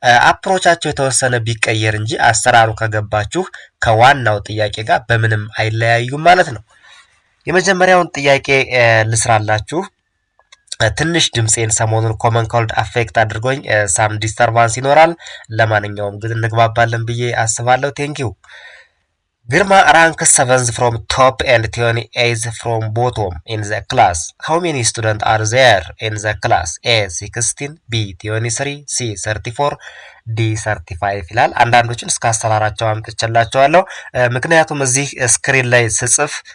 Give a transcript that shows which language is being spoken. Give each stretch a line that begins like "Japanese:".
Amharic: አፕሮቻቸው የተወሰነ ቢቀየር እንጂ አሰራሩ ከገባችሁ ከዋናው ጥያቄ ጋር በምንም አይለያዩም ማለት ነው። የመጀመሪያውን ጥያቄ ልስራላችሁ። ትንሽ ድምጼን ሰሞኑን ኮመን ኮልድ አፌክት አድርጎኝ ሳም ዲስተርባንስ ይኖራል። ለማንኛውም ግን እንግባባለን ብዬ አስባለሁ። ቴንኪው። ግርማ
English: ranks 7th from top and 28th from bottom in the class. How many students are there in the class?
Amharic: A 16, B 23, C 34, D 35 ይላል። አንዳንዶችን እስከ አሰራራቸው አምጥቼላችኋለሁ። ምክንያቱም እዚህ ስክሪን ላይ ስጽፍ